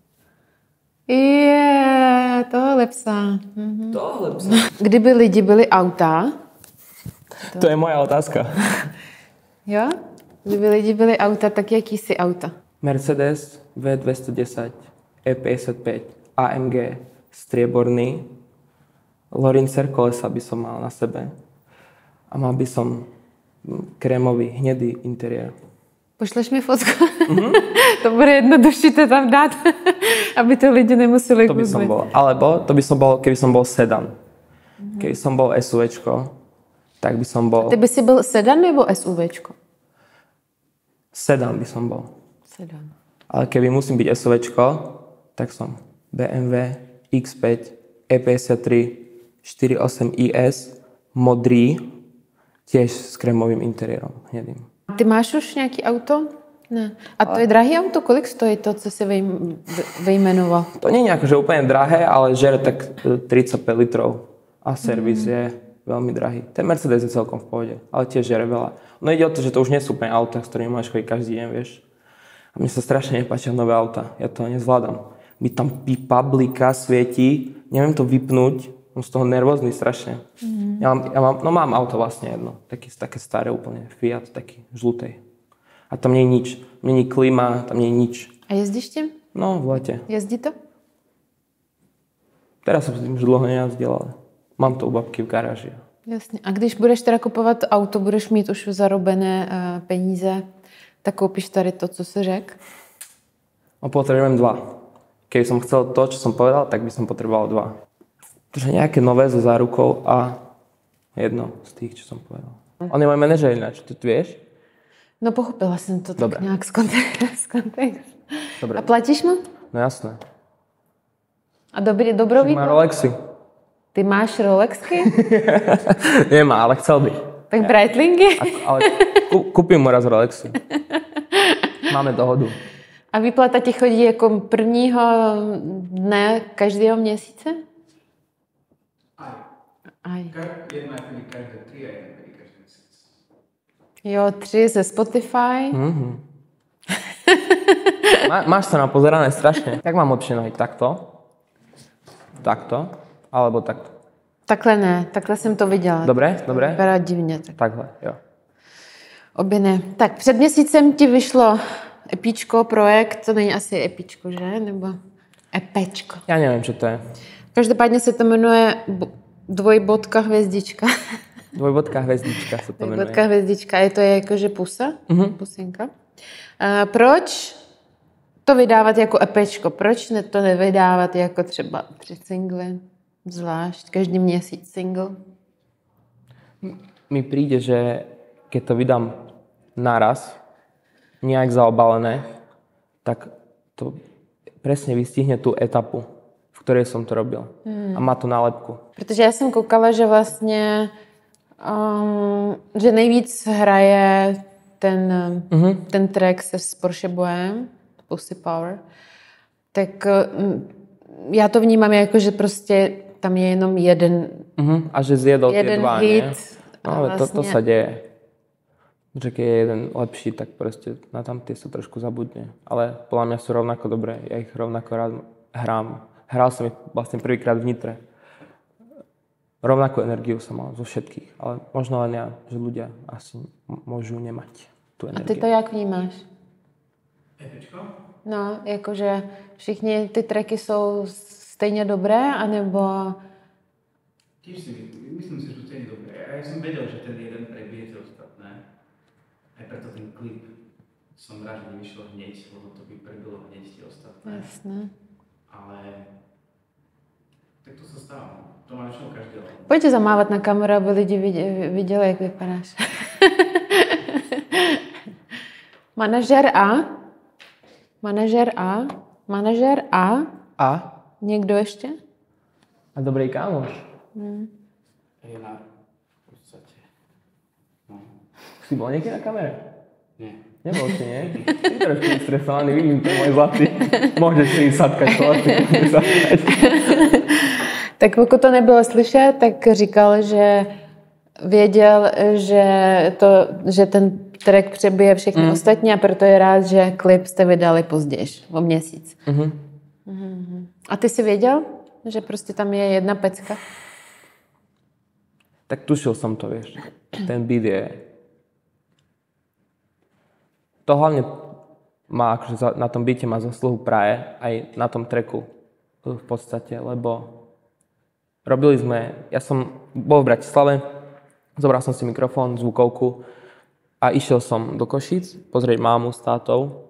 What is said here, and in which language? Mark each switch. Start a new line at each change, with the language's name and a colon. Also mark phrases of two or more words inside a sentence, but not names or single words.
Czech: Tohle psa. Tohle psa. Kdyby lidi byli auta,
Slovak: To je moja otázka.
Czech: jo? Kdyby lidi byli auta, tak jaký jsi auta?
Slovak: Mercedes V210 E55 AMG strieborný. Lorincer kolesa by som mal na sebe. A mal by som krémový, hnedý interiér.
Czech: Pošleš mi fotku? To bude jednodušší to tam dát, aby to lidi nemuseli
Slovak: To by som
Czech: googlit.
Slovak: bol. Alebo to by som bol, keby som bol sedan. Keby som bol SUVčko, tak by som bol...
Czech: Ty by si byl sedan nebo SUVčko?
Slovak: Sedan by som bol. Sedan. Ale keby musím byť SUVčko, tak som BMW X5 E53 48 IS modrý, tiež s krémovým interiérom, hnedým.
Czech: Ty máš už nějaký auto? Ne. A to je drahý auto? Kolik stojí to, co jsi vyjmenoval?
Slovak: To nie je nejako, že úplne drahé, ale žere tak 35 litrov a servis je veľmi drahý. Ten Mercedes je celkom v pohode, ale tiež žere veľa. No ide o to, že to už nie sú úplne auta, s ktorými môžeš chodiť každý deň, vieš. A mne sa strašne nepáčia nové auta, ja to nezvládam. Mi tam pípa, bliká, svietí, neviem to vypnúť, som z toho nervózny strašne. Mám auto vlastne jedno, také staré úplne, Fiat, taký žlutej. A tam nie je nič, není klima, tam nie je nič.
Czech: A jezdíš tím?
Slovak: No, v lete.
Czech: Jezdí to?
Slovak: Teraz som s tým už dlho nejazdil, ale mám to u babky v garáži.
Czech: Jasně. A když budeš teda kupovat auto, budeš mít už zarobené peníze, tak koupíš tady to, co jsi řekl?
Slovak: No, potrebujem 2. Keby som chcel to, čo som povedal, tak by som potreboval 2. Takže nejaké nové so zárukou a jedno z tých, čo som povedal. On je môj manažer ináč, ty vieš?
Czech: No pochopila jsem to
Slovak: Dobré.
Czech: tak nějak z kontextu.
Slovak: Dobre.
Czech: A platíš mu?
Slovak: No jasné.
Czech: A dobrový?
Slovak: Má Rolexy.
Czech: Ty máš Rolexky?
Slovak: Nemá, ale chcel by.
Czech: Tak Breitlingy?
Slovak: Ale kúpim mu raz Rolexy. Máme dohodu.
Czech: A výplata ti chodí jako prvního dne každého měsíce?
Slovak: Aj. Jedna chodí každé 3 a jedna chodí každý měsíc.
Czech: Jo, 3 ze Spotify.
Slovak: Máš sa na pozerané strašne. Jak mám lepšie nohy? Takto? Takto? Alebo takto?
Czech: Takhle ne, takhle jsem to viděla.
Slovak: Dobre? Dobre?
Czech: Vypadá divně. Tak. Takhle, jo. Obě ne. Tak před měsícem ti vyšlo Epíčko projekt, to není asi Epíčko, že? Nebo Epečko.
Slovak: Ja neviem, čo to je.
Czech: Každopádně se to jmenuje dvojbodka hvězdička. Dvojbodka hvězdička sa to jmenuje. Dvojbodka hvězdička. Je to jakože pusa? Pusinka. Proč to vydávat jako EPčko? Proč to nevydávat jako třeba 3 singly? Zvlášť, každý měsíc single?
Slovak: Mi príde, že keď to vydám naraz, nejak zaobalené, tak to presne vystihne tú etapu, v ktorej som to robil. A má to nálepku.
Czech: Protože já jsem koukala, že vlastně že nejvíc hraje ten track se s Porsche Boyem, Pussy Power, tak já to vnímám jako, že prostě tam je jenom jeden
Slovak: A že zjedol tie dva,
Czech: hit.
Slovak: nie? No ale to sa deje. Že keď je jeden lepší, tak proste na tamtie sa trošku zabudne. Ale podľa mňa sú rovnako dobré. Ja ich rovnako rád hrám. Hral som ich vlastne prvýkrát v Nitre. Rovnakú energiu som mal zo všetkých. Ale možno len ja, že ľudia asi môžu nemať tú
Czech: A
Slovak: energiu.
Czech: ty to jak vnímáš? EPčko? No, jakože všichni ty tracky jsou stejně dobré, anebo...
Slovak: Tiež si myslím si, že to je dobré. A ja som vedel, že ten jeden prebije tie ostatné. Aj preto ten klip som rád, že nevyšiel hneď, lebo to by prebilo hneď tie ostatné. Jasné. Ale tak to sa stáva. To má väčšinou každý len.
Czech: Pojďte zamávat na kameru, aby lidi viděli, jak vypadáš. Manažer A. Manažer A. A? Někdo ještě? A dobrý kámoš. Renár, v podstate. No.
Slovak: Si bol niekedy na kamere? Nie. Nebol si, nie? Si trošku stresovaný, vidím to, môj zlatý. Môžeš si satkať,
Czech: Tak pokud to nebylo slyšet, tak říkal, že věděl, že ten track přebije všechny ostatní a proto je rád, že klip jste vydali později, o měsíc. A ty jsi věděl, že prostě tam je jedna pecka?
Slovak: Tak tušil som to, vieš. Ten beat je... To hlavne má, akože na tom beate má zasluhu Praje, aj na tom tracku v podstate, lebo robili sme... Ja som bol v Bratislave, zobral som si mikrofón, zvukovku a išiel som do Košíc pozrieť mámu s tátou.